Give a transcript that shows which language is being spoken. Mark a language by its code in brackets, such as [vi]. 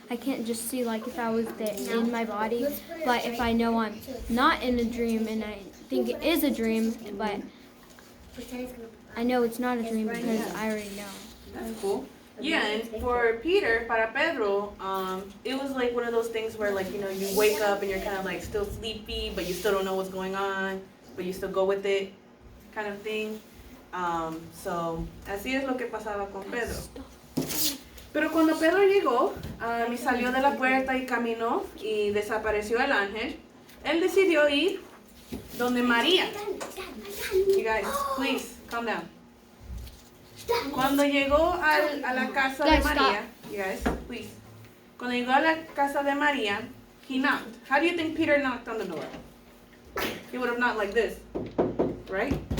[en] I can't just see like if I was in my body. But if I know I'm not in a dream and I think it is a dream, but I know it's not a dream because I already know. That's cool. Yeah, and for Peter, [es] para Pedro, [en] it was like one of those things where, like, you know, you wake up and you're kind of like still sleepy, but you still don't know what's going on, but you still go with it, kind of thing. [es] So, así es lo que pasaba con Pedro. Pero cuando Pedro llegó y salió de la puerta y caminó y desapareció el ángel, él decidió ir donde María. [en] You guys, please, calm down. [es] Cuando llegó a la casa de María, [en] you guys, please. [es] Cuando llegó a la casa de María, [en] he knocked. How do you think Peter knocked on the door? He would have knocked like this, right?